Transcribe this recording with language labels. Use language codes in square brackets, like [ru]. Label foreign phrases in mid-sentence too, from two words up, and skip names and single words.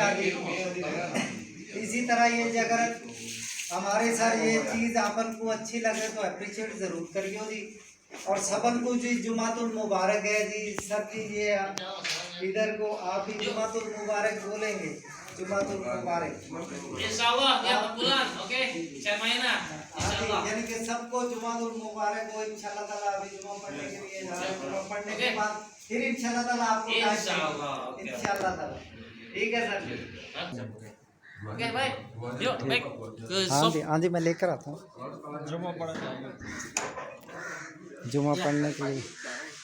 [hi] इसी तरह ये अगर हमारे सर ये चीज़ अपन को अच्छी लगे तो अप्रिशिएट ज़रूर करियो जी। और सबन को जी [ar] جمعة مباركة [hi] है जी सर जी, ये इधर को आप ही [ar] جمعة مباركة [hi] बोलेंगे, [ar] جمعة مباركة. إن شاء الله [id] tiap bulan, oke? Saya main lah, [ar] إن شاء الله. [hi] यानी कि सबको [ar] جمعة مباركة [hi] हो [ar] إن شاء الله تعالى. [hi] अभी जुमा पढ़ने के लिए जा रहे हैं, जुमा पढ़ने के बाद फिर [ar] إن شاء الله تعالى [hi] आपको इंशाल्लाह, ओके। [ar] إن شاء الله تعالى [hi] ठीक है सर जी। [id] Oke, baik. Yuk, baik. Ke [hi] हाँ [en] shop. [hi] जी हाँ जी, मैं लेकर आता हूँ जुमा पढ़ने के लिए।